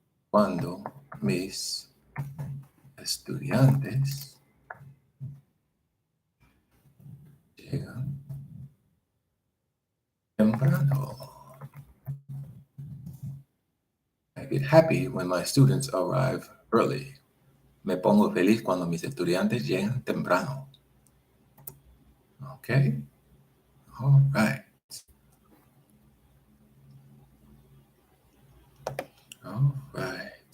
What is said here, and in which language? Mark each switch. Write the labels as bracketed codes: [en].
[es] cuando mis estudiantes llegan temprano. [en] I get happy when my students arrive early. [es] Me pongo feliz cuando mis estudiantes llegan temprano. [en] Okay? All right. All right.